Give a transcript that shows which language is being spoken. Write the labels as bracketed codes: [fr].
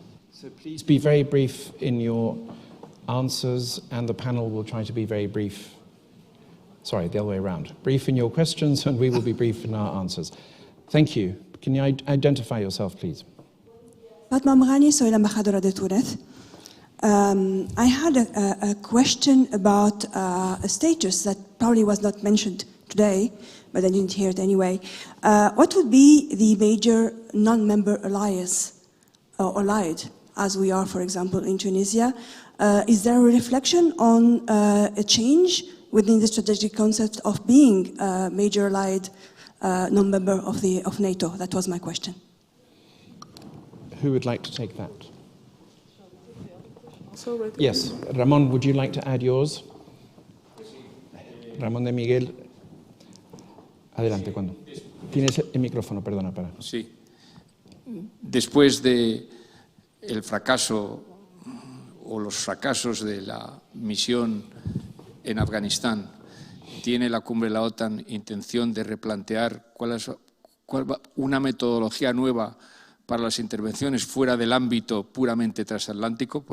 [en] So please be very brief in your answers, and the panel will try to be very brief. Sorry, the other way around. Brief in your questions, and we will be brief in our answers. Thank you. Can you identify yourself, please? [es] Fatma Mghani, soy la embajadora de Túnez. [en] I had a question about a status that probably was not mentioned today, but I didn't hear it anyway. What would be the major non-member alliance or allied, as we are, for example, in Tunisia? Is there a reflection on a change within the strategic concept of being a major allied non-member of NATO? That was my question. Who would like to take that? Yes, Ramón, would you like to add yours? [es] Ramón de Miguel. Adelante, cuando. Tienes el micrófono, perdona, para. Sí. Después de el fracaso o los fracasos de la misión en Afganistán, ¿tiene la cumbre de la OTAN intención de replantear una metodología nueva para las intervenciones fuera del ámbito puramente transatlántico?